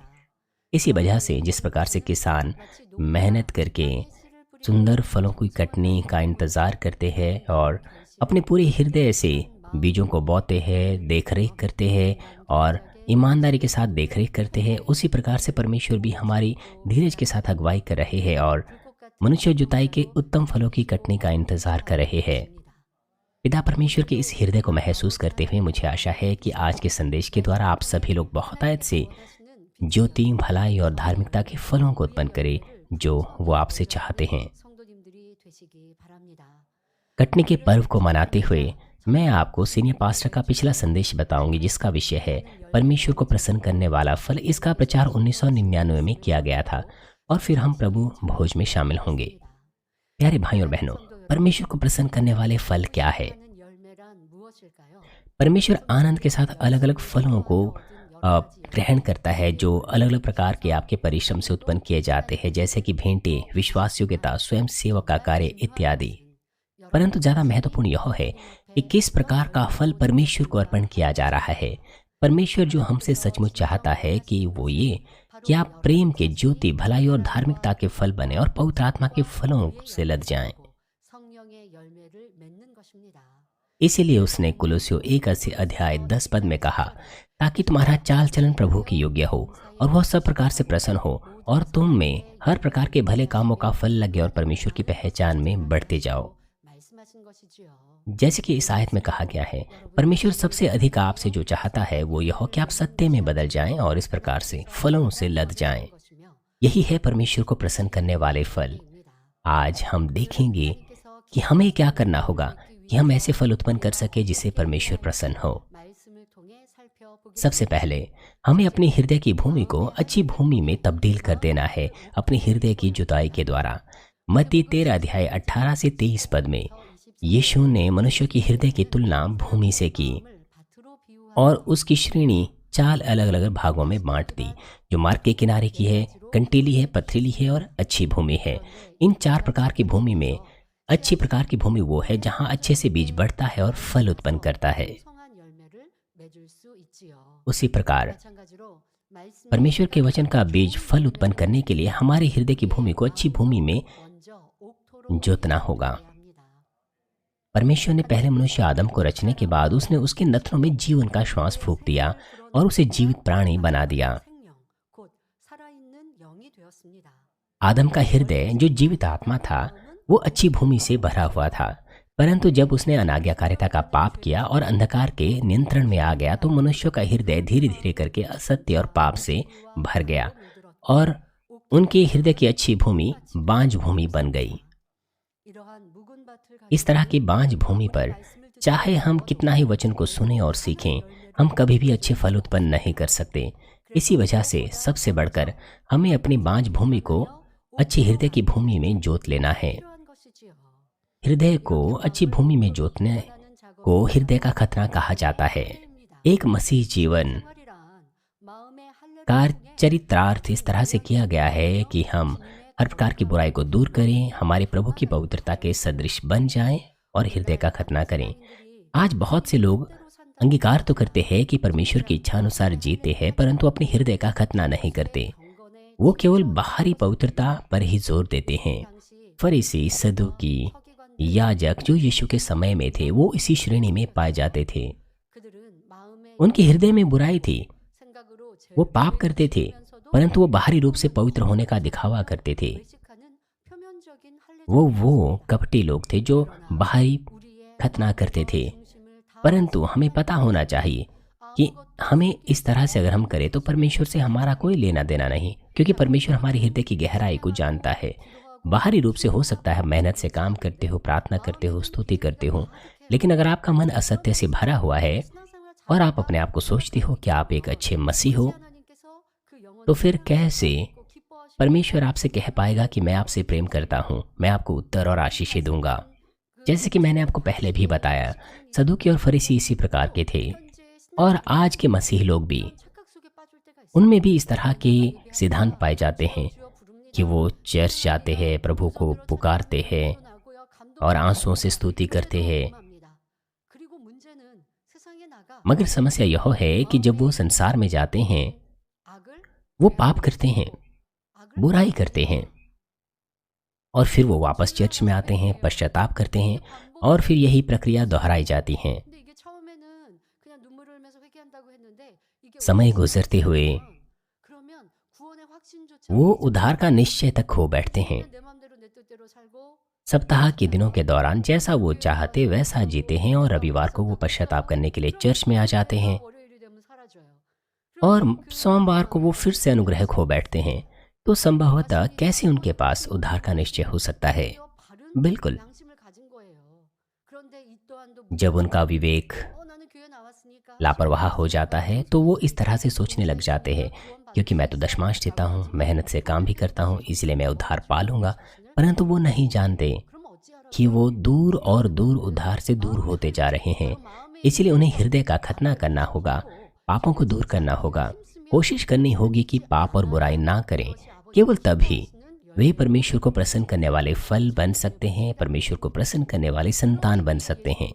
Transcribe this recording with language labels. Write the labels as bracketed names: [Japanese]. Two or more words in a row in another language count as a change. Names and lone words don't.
[Hindi] इसी वजह से जिस प्रकार से किसान मेहनत करके सुंदर फलों की कटनी का इंतज़ार करते हैं और अपने पूरे हृदय से बीजों को बोते हैं, देखरेख करते हैं और ईमानदारी के साथ देखरेख करते हैं, उसी प्रकार से परमेश्वर भी हमारी धीरज के साथ अगुवाई कर रहे हैं और मनुष्य जुताई के उत्तम फलों की कटनी का इंतजार कर रहे हैं। पिता परमेश्वर के इस हृदय को महसूस करते हुए मुझे आशा है कि आज के संदेश के द्वारा आप सभी लोग बहुतायत से ज्योति, भलाई और धार्मिकता के फलों को उत्पन्न करे जो वो आपसे चाहते हैं। [Korean] 성도님들이 되시기 바랍니다. [Hindi] कटनी के पर्व को मनाते हुए मैं आपको [English] senior pastor [Hindi] का पिछला संदेश बताऊंगी, जिसका विषय है परमेश्वर को प्रसन्न करने वाला फल। इसका प्रचार 1999 में किया गया था और फिर हम प्रभु भोज में शामिल होंगे। प्यारे भाई और बहनों, परमेश्वर को प्रसन्न करने वाले फल क्या है? [Korean] 하는 열매란 무엇일까요? [Hindi] परमेश्वर आनंद के साथ अलग अलग फलों को ग्रहण करता है जो अलग अलग प्रकार के आपके परिश्रम से उत्पन्न किए जाते हैं, जैसे कि भेंटे, विश्वास योग्यता, स्वयं सेवक का कार्य इत्यादि। परंतु ज़्यादा महत्वपूर्ण यह है कि किस प्रकार का फल परमेश्वर को अर्पण किया जा रहा है। परमेश्वर जो हमसे सचमुच चाहता है कि वो ये कि आप प्रेम के, ज्योति, भलाई और धार्मिकता के फल बने और पवित्र आत्मा के फलों से लद जाएं। [Korean] 성령의 열매를 맺는 것입니다. [Hindi] इसीलिए उसने कुलुस्सियों 1:10 में कहा, ताकि तुम्हारा चाल चलन प्रभु के योग्य हो और वह सब प्रकार से प्रसन्न हो और तुम में हर प्रकार के भले कामों का फल लगे और परमेश्वर की पहचान में बढ़ते जाओ। [Korean] 말씀하신 것이지요. [Hindi] जैसे कि इस आयत में कहा गया है, परमेश्वर सबसे अधिक आपसे जो चाहता है वो यह कि आप सत्य में बदल जाएं और इस प्रकार से फलों से लद जाएं। [Korean] 것이며 [Hindi] यही है परमेश्वर को प्रसन्न करने वाले फल। [Korean] 입니다. [Hindi] आज हम देखेंगे कि हमें क्या करना होगा कि हम ऐसे फल उत्पन्न कर सके जिससे परमेश्वर प्रसन्न हो। [Korean] 말씀을 통해 살펴보겠습니다. [Hindi] सबसे पहले हमें अपनी हृदय की भूमि को अच्छी भूमि में तब्दील कर देना है अपने हृदय की जुताई के द्वारा। मत्ती 13:18-23 में यीशु ने मनुष्य की हृदय की तुलना भूमि से की [Korean] 밭으로 비유한 [Hindi] और उसकी श्रेणी 4 अलग अलग भागों में बांट दी, जो मार्ग के किनारे की है, कंटीली है, पथरीली है और अच्छी भूमि है। इन 4 प्रकार की भूमि में अच्छी प्रकार की भूमि वो है जहाँ अच्छे से बीज बढ़ता है और फल उत्पन्न करता है। [Korean] 성한 열매를 맺을 수 있지요. [Hindi] उसी प्रकार [Korean] 마찬가지로 말씀을 [Hindi] परमेश्वर के वचन का बीज फल उत्पन्न करने के लिए हमारे हृदय की भूमि को अच्छी भूमि में [Korean] 먼저 옥토로 [Hindi] जोतना होगा। [Korean] 해야 합니다. [Hindi] परमेश्वर ने पहले मनुष्य आदम को रचने के बाद उसने उसके नथनों में जीवन का श्वास फूंक दिया और उसे जीवित प्राणी बना दिया। [Korean] 생명, 곧 살아있는 영이 되었습니다. [Hindi] आदम का हृदय जो जीवित आत्मा था वो अच्छी भूमि से भरा हुआ था, परंतु जब उसने अनाज्ञाकारिता का पाप किया और अंधकार के नियंत्रण में आ गया तो मनुष्य का हृदय धीरे धीरे करके असत्य और पाप से भर गया और उनके हृदय की अच्छी भूमि बांझ भूमि बन गई। [Korean] 이러한 묵은 밭을 [Hindi] इस तरह की बांझ भूमि पर चाहे हम कितना ही वचन को सुने और सीखें, हम कभी भी अच्छे फल उत्पन्न नहीं कर सकते। इसी वजह से सबसे बढ़कर हमें अपनी बांझ भूमि को अच्छी हृदय की भूमि में जोत लेना है। [Korean] 필요한 것이지요. [Hindi] हृदय को अच्छी भूमि में जोतने [Korean] 하는 작업이 [Hindi] को हृदय का खतना कहा जाता है। एक मसीह जीवन [Korean] 생활이란 마음의 할례를 [Hindi] का [Korean] 통해 [Hindi] चरित्रार्थ इस तरह से किया गया है कि हम हर प्रकार की बुराई को दूर करें, हमारे प्रभु की पवित्रता के सदृश बन जाएं और हृदय का खतना करें। आज बहुत से लोग अंगीकार तो करते हैं कि परमेश्वर की इच्छा अनुसार जीते हैं, परंतु अपने हृदय का खतना नहीं करते। [Korean] 경건의 [Hindi] वो केवल बाहरी पवित्रता पर ही जोर देते हैं। [Korean] 당시 [Hindi] फरीसी, सदूकी, [Korean] 서기관들 [Hindi] याजक जो यीशु के समय में थे वो इसी श्रेणी में पाए जाते थे। [Korean] 그들은 마음의 [Hindi] उनके हृदय में बुराई थी, [Korean] 생각으로 [Hindi] वो पाप करते थे, परंतु वो बाहरी रूप से पवित्र होने का दिखावा करते थे। [Korean] 의식하는 표면적인 할례 [Hindi] वो कपटी लोग थे जो बाहरी [Korean] 우리의 [Hindi] खतना करते थे। [Korean] 중심을 다 [Hindi] परंतु हमें पता होना चाहिए कि हमें इस तरह से अगर हम करें तो परमेश्वर से हमारा कोई लेना देना नहीं, क्योंकि परमेश्वर हमारे हृदय की गहराई को जानता है। बाहरी रूप से हो सकता है मेहनत से काम करते हो, प्रार्थना करते हो, स्तुति करते हो, लेकिन अगर आपका मन असत्य से भरा हुआ है [Korean] 신앙생활 [Hindi] और आप अपने आप को सोचते हो कि आप एक अच्छे मसीह हो, [Korean] 하나님께서 그 영혼을 [Hindi] तो फिर कैसे [Korean] 기뻐하시고 [Hindi] परमेश्वर आपसे कह पाएगा कि मैं आपसे प्रेम करता हूँ, मैं आपको उत्तर और आशीषें दूंगा। जैसे कि मैंने आपको पहले भी बताया, सदूकी और फरीसी इसी प्रकार के थे और आज के मसीह लोग भी, [Korean] 착각 속에 빠질 때가 있어요. [Hindi] उनमें भी इस तरह के सिद्धांत पाए जाते हैं [Korean] 주여 부릅니다. [Hindi] कि वो चर्च जाते हैं, प्रभु को पुकारते हैं [Korean] 나고요. 감동 [Hindi] और आंसुओं से स्तुति करते हैं। [Korean] 합니다. 그리고 문제는 세상에 나가 [Hindi] मगर समस्या यह है कि जब वो संसार में जाते हैं [Korean] 악을 [Hindi] वो पाप करते हैं, [Korean] 악을 [Hindi] बुराई करते हैं और फिर वो वापस चर्च में आते हैं, पश्चाताप करते हैं और फिर यही प्रक्रिया दोहराई जाती है। [Korean] 근데 이게 처음에는 그냥 눈물을 흘면서 회개한다고 했는데 이게 [Hindi] समय गुजरते हुए [Korean] 그러면 구원의 확신조차 [Hindi] वो उद्धार का निश्चय तक खो बैठते हैं। [Korean] 내 마음대로 내 뜻대로 살고 [Hindi] सप्ताह के दिनों के दौरान जैसा वो चाहते वैसा जीते हैं और रविवार को वो पश्चाताप करने के लिए चर्च में आ जाते हैं। [Korean] 월요일이 되면 사라져요. [Hindi] और सोमवार को वो फिर से अनुग्रह खो बैठते हैं, तो संभवतः कैसे उनके पास उद्धार का निश्चय हो सकता है? [Korean] 오히려 바른 [Hindi] बिल्कुल, [Korean] 양심을 가진 거예요. 그런데 이 또한도 [Hindi] जब उनका [Korean] 무지하게 [Hindi] विवेक [Korean] 나는 교회 나왔으니까 [Hindi] लापरवाह हो जाता है तो वो इस तरह से सोचने लग जाते हैं, क्योंकि मैं तो दशमांश देता हूँ, मेहनत से काम भी करता हूँ, इसलिए मैं उद्धार पा लूँगा। परंतु वो नहीं जानते [Korean] 그럼 어찌하라고 [Hindi] कि वो दूर और दूर उद्धार से दूर होते जा रहे हैं। इसलिए उन्हें हृदय का खतना करना होगा, पापों को दूर करना होगा, कोशिश करनी होगी कि पाप और बुराई ना करें। केवल तभी वे परमेश्वर को प्रसन्न करने वाले फल बन सकते हैं, परमेश्वर को प्रसन्न करने वाली संतान बन सकते हैं।